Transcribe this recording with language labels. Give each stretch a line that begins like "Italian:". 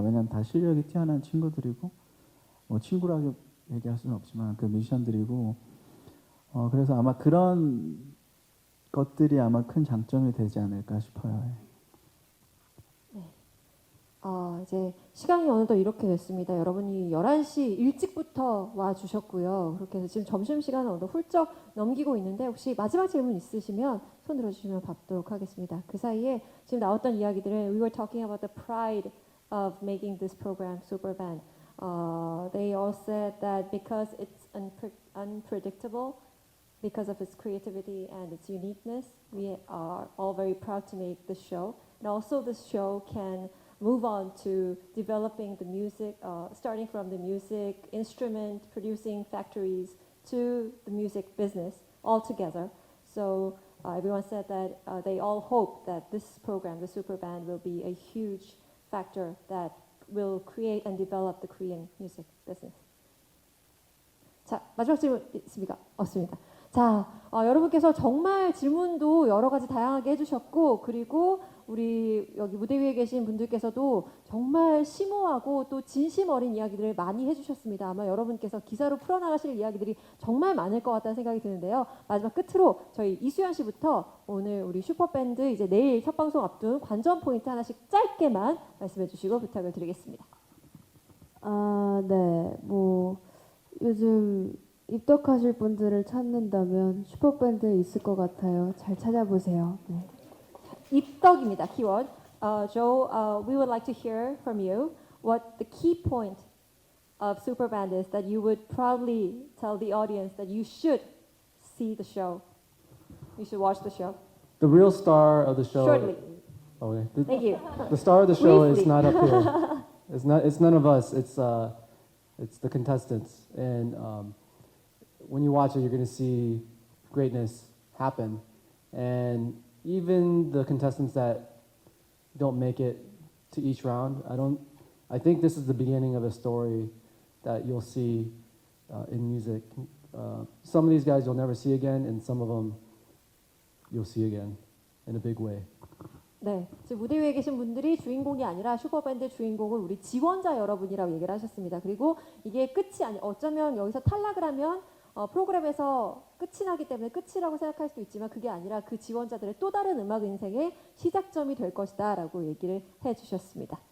Korean: 왜냐하면 다 실력이 뛰어난 친구들이고 친구라고 얘기할 수는 없지만 그 뮤지션들이고 그래서 아마 그런 것들이 아마 큰 장점이 되지 않을까 싶어요. 이제 시간이 어느덧 이렇게 됐습니다. 여러분이 11시 일찍부터 와주셨고요. 그렇게 해서 지금 점심시간을 어느덧 훌쩍 넘기고 있는데 혹시 마지막 질문 있으시면 손 들어주시면 받도록 하겠습니다. 그 사이에 지금 나왔던 이야기들은
English: We were talking about the pride of making this program Superband. They all said that because it's unpredictable, because of its creativity and its uniqueness, we are all very proud to make this show. And also this show can move on to developing the music, starting from the music instrument producing factories to the music business all together. So everyone said that they all hope that this program, the Super Band, will be a huge factor that will create and develop the Korean music business.
Korean: 자, 마지막 질문 있습니까? 없습니다. 자, 여러분께서 정말 질문도 여러 가지 다양하게 해주셨고, 그리고 우리 여기 무대 위에 계신 분들께서도 정말 심오하고 또 진심 어린 이야기들을 많이 해주셨습니다. 아마 여러분께서 기사로 풀어나가실 이야기들이 정말 많을 것 같다는 생각이 드는데요. 마지막 끝으로 저희 이수연 씨부터 오늘 우리 슈퍼밴드 이제 내일 첫 방송 앞둔 관전 포인트 하나씩 짧게만 말씀해 주시고 부탁을 드리겠습니다. 네, 뭐 요즘 입덕하실 분들을 찾는다면 슈퍼밴드 있을 것 같아요. 잘 찾아보세요. 네. 입덕입니다. 키워드.
English: Joe, we would like to hear from you what the key point of Superband is that you would proudly tell the audience that you should see the show. You should watch the show. The real star of the show. Shortly. Oh, okay. Thank you. The star of the show is Briefly. not up here. It's not. It's none of us. It's the contestants. And when you watch it, you're going to see greatness happen. And even the contestants that don't make it to each round, I think this is the beginning of a story that you'll see in music. Some of these guys you'll never see again, and some of them you'll see again in a big way.
Korean: 네, 지금 무대 위에 계신 분들이 주인공이 아니라 슈퍼밴드 주인공은 우리 지원자 여러분이라고 얘기를 하셨습니다. 그리고 이게 끝이 아니, 어쩌면 여기서 탈락을 하면 프로그램에서 끝이 나기 때문에 끝이라고 생각할 수도 있지만 그게 아니라 그 지원자들의 또 다른 음악 인생의 시작점이 될 것이다라고 얘기를 해주셨습니다.